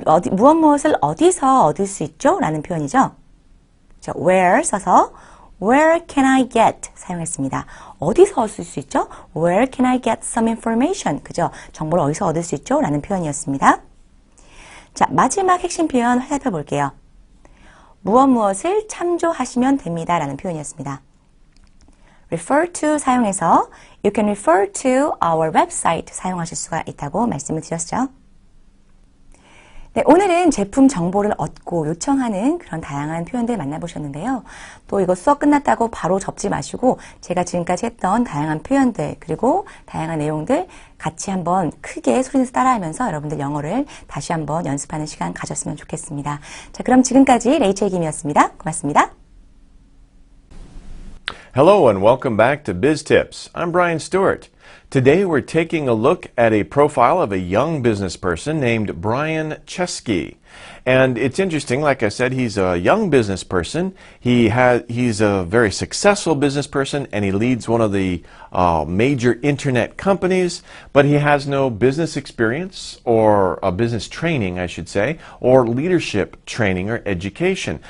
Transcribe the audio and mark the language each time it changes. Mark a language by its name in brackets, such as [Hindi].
[Korean] 무엇을 어디서 얻을 수 있죠? 라는 표현이죠. 그렇죠? [English] Where [Korean] 써서 [English] Where can I get [Korean] 사용했습니다. 어디서 얻을 수 있죠? [English] Where can I get some information? [Korean] 그죠? 정보를 어디서 얻을 수 있죠? 라는 표현이었습니다. 자, 마지막 핵심 표현 살펴볼게요. 무엇을 참조하시면 됩니다. 라는 표현이었습니다. [English] refer to [Korean] 사용해서 [English] you can refer to our website [Korean] 사용하실 수가 있다고 말씀을 드렸죠. 네, 오늘은 제품 정보를 얻고 요청하는 그런 다양한 표현들 만나보셨는데요. 또 이거 수업 끝났다고 바로 접지 마시고 제가 지금까지 했던 다양한 표현들 그리고 다양한 내용들 같이 한번 크게 소리내서 따라하면서 여러분들 영어를 다시 한번 연습하는 시간 가졌으면 좋겠습니다. 자, 그럼 지금까지 레이첼 김이었습니다. 고맙습니다. [English] Hello and welcome back to Biz Tips. I'm Brian Stewart. Today we're taking a look at a profile of a young business person named Brian Chesky. And it's interesting, like I said, he's a young business person. He's a very successful business person, and he leads one of the major internet companies, but he has no business experience or business training, I should say, or leadership training or education.